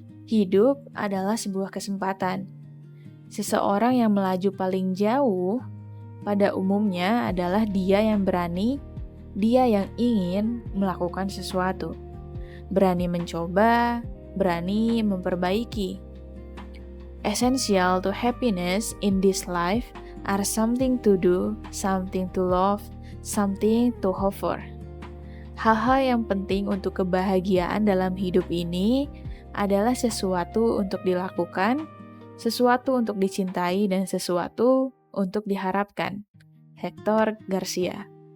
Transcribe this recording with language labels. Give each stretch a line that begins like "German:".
Indonesian: Hidup adalah sebuah kesempatan. Seseorang yang melaju paling jauh pada umumnya adalah dia yang berani, dia yang ingin melakukan sesuatu, berani mencoba, berani memperbaiki.
English: Essential to happiness in this life are something to do, something to love, something to hope for.
Indonesian: Hal-hal yang penting untuk kebahagiaan dalam hidup ini adalah sesuatu untuk dilakukan, sesuatu untuk dicintai, dan sesuatu untuk diharapkan. Hector Garcia.